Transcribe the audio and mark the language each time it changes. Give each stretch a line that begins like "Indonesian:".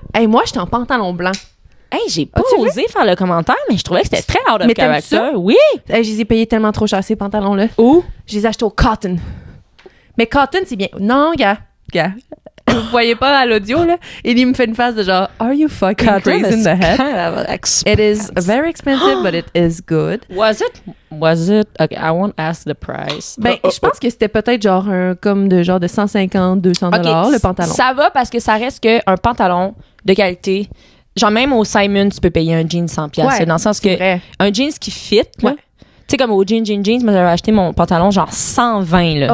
French: Moi, j'étais en pantalon blanc. Hey, j'ai pas osé faire le commentaire, mais je trouvais que c'était très
English: out of character.
French: Oui! Je les ai payés tellement trop cher, ces pantalons-là. Où? Je les ai achetés au Cotton. Mais Cotton, c'est bien. Non, gars. Vous voyez pas à l'audio, là? Et il me fait une face de genre,
English: are you fucking crazy in the head? It is very expensive, but it is good. Was it? Okay, I won't ask the price.
French: Ben, je pense que c'était peut-être genre de 150, 200 $, le pantalon. Ça va parce que ça reste qu'un pantalon de qualité. Genre, même au Simon, tu peux payer un jean 100$. Ouais, dans le sens que un jeans qui fit, là. Ouais. Tu sais, comme au jeans, moi, j'avais acheté mon pantalon genre 120, là.